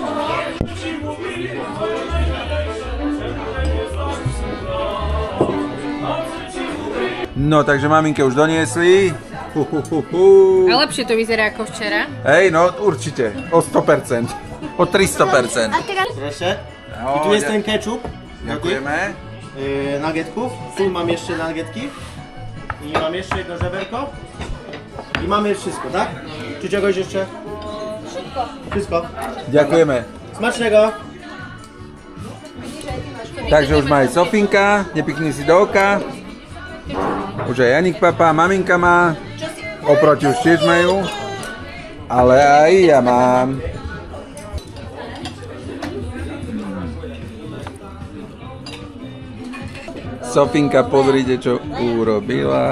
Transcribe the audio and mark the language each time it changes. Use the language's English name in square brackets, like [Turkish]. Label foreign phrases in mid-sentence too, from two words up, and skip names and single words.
[Slovak] No, takže maminke už doniesli. A lepšie to vyzerá ako včera. Hej, no určite. O 100%. O 300%. A teraz [Polish] Proszę. No, I tu jest ten ketchup. [Slovak] Ďakujeme. [Polish] Nuggetków. Tu mam jeszcze nuggetki. I mam jeszcze jedno żeberko. I mamy już wszystko, tak? Czy czegoś jeszcze? Wszystko. Wszystko. [Slovak] Ďakujeme. [Polish] Smacznego. [Slovak] Takže už má aj Sofinka, nepikni si do oka. Už aj Janik papá, maminka má. Oproti už tiež majú. Ale aj ja mám. Sofinka, pozrite, čo urobila.